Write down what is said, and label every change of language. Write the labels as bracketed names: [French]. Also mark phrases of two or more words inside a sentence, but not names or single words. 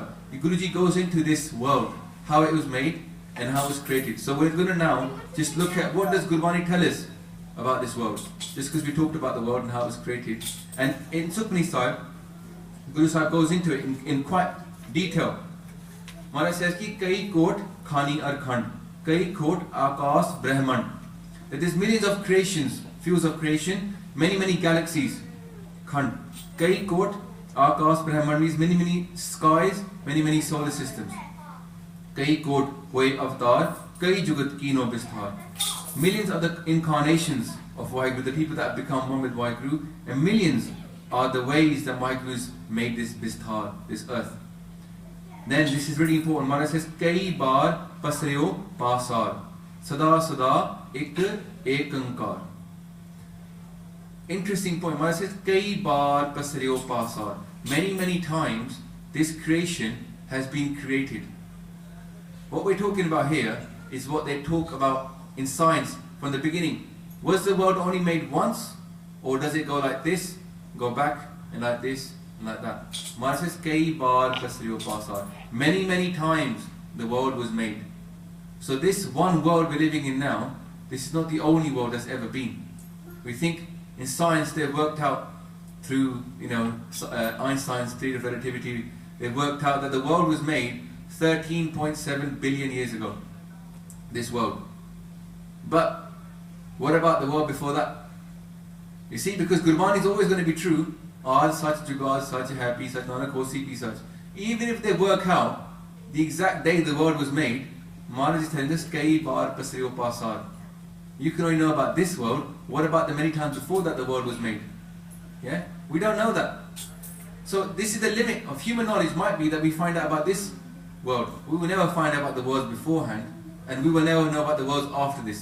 [English] Guruji goes into this world, how it was made and how it was created. So we're going to now just look at what does Gurbani tell us about this world. Just because we talked about the world and how it was created. And in Sukhmani Sahib, Guru Sahib goes into it in quite detail. Maharaj says, [Punjabi] ਕਿ ਕਈ ਕੋਟਿ ਖਾਣੀ ਅਰੁ ਖੰਡ ਕਈ ਕੋਟਿ ਅਕਾਸ ਬ੍ਰਹਮੰਡ. [English] That there's millions of creations, fields of creation, many galaxies. Khand. [Punjabi] ਕਈ ਕੋਟਿ ਅਕਾਸ ਬ੍ਰਹਮੰਡ [English] means many skies, many solar systems. [Punjabi] ਕਈ ਕੋਟਿ ਹੋਏ ਅਵਤਾਰ ਕਈ ਜੁਗਤਿ ਕੀਨੋ ਬਿਸਥਾਰ. [English] Millions are the incarnations of Waheguru, the people that have become one with Waheguru, and millions are the ways that Waheguru's made this bisthar, this earth. Then this is really important. Maharaj says, [Punjabi] ਕਈ ਬਾਰ ਪਸਰਿਓ ਪਾਸਾਰ ਸਦਾ ਇਕੁ ਏਕੰਕਾਰ. [English] Interesting point. Maharaj says, [Punjabi] ਕਈ ਬਾਰ ਪਸਰਿਓ ਪਾਸਾਰ. [English] Many times this creation has been created. What we're talking about here is what they talk about in science, from the beginning. Was the world only made once? Or does it go like this, go back, and like this, and like that? Maharaj says, [Punjabi] ਕਈ ਬਾਰ ਪਸਰਿਓ ਪਾਸਾਰ. [English] Many, many times the world was made. So this one world we're living in now, this is not the only world that's ever been. We think in science they've worked out through, Einstein's theory of relativity, they've worked out that the world was made 13.7 billion years ago. This world. But what about the world before that? You see, because Gurbani is always going to be true. [Punjabi] ਆਦਿ ਸਚੁ ਜੁਗਾਦਿ ਸਚੁ ਹੈ ਭੀ ਸਚੁ ਨਾਨਕ ਹੋਸੀ ਭੀ ਸਚੁ. [English] Even if they work out the exact day the world was made, Maharaj is telling us, [Punjabi] ਕਈ ਬਾਰ ਪਸਰਿਓ ਪਾਸਾਰ. [English] You can only know about this world. What about the many times before that the world was made? Yeah? We don't know that. So this is the limit of human knowledge. Might be that we find out about this world. We will never find out about the worlds beforehand, and we will never know about the worlds after this.